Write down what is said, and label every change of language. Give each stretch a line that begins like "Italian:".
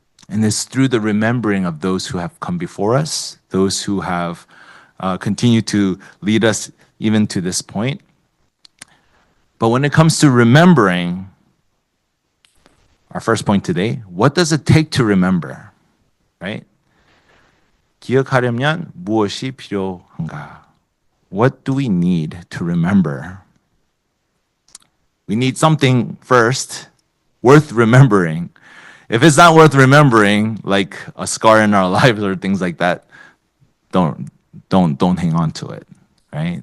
English: And it's through the remembering of those who have come before us, those who have continued to lead us even to this point. But when it comes to remembering, our first point today, what does it take to remember? Right?
Korean: 기억하려면 무엇이 필요한가?
English: What do we need to remember? We need something first worth remembering. If it's not worth remembering, like a scar in our lives or things like that, don't hang on to it, right?